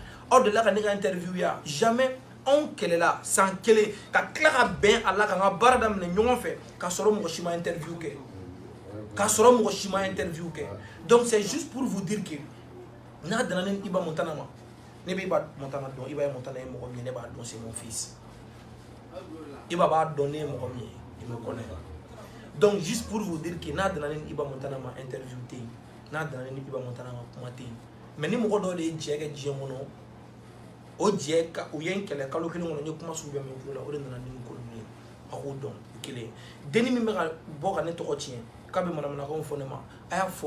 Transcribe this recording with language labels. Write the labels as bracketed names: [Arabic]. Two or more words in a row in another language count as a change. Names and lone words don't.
[Bambara] Aw de la ka ne ka interview ya. Jamais. On kɛlɛla san 1 ka tila ka bɛn a la ka n ka baara daminɛ ɲɔgɔn fɛ k'a sɔrɔ mɔgɔ si ma interview kɛ. [French] Donc c'est juste pour vous dire que [Bambara] n'a dana ni Iba Montana ma ne bɛ Iba Montana dɔn Iba Montana ye mɔgɔ min ye ne b'a dɔn [French] c'est mon fils. [Bambara] Iba b'a dɔn ne ye mɔgɔ min ye [French] il me connaît. Donc juste pour vous dire que [Bambara] n'a dana ni Iba Montana ma interview tɛ yen n'a dana ni Iba Montana ma kuma tɛ yen mais ni mɔgɔ dɔw de ye jɛ kɛ diɲɛ kɔnɔ o jɛ ka u ye n kɛlɛ kalo 1 kɔnɔ n ye kuma sugu bɛɛ mɛn kulo la o de nana ni nin ko ninnu ye a k'o dɔn o kelen denni min bɛ ka bɔ ka ne tɔgɔ tiɲɛ k'a bɛ manamanakanw fɔ ne ma a y'a fɔ a